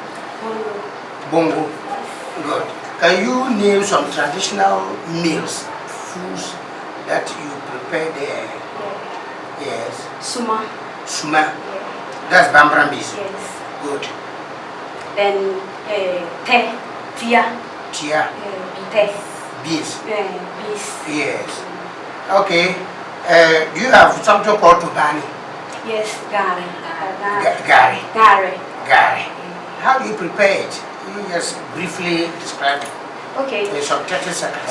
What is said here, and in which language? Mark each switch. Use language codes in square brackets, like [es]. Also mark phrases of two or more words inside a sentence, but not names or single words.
[en] Bongo. Good. Can you name some traditional meals, foods that you prepare there? Yes. Suma. Suma. That's Bambrambis. Yes. Good. Then te, tia. Tia. Te. Beans. Beans. Yes. Okay. Do you have something called tubani? Yes, gari. Gari. Gari. Gari. How do you prepare it? You just briefly describe it. Okay. In some 30 seconds.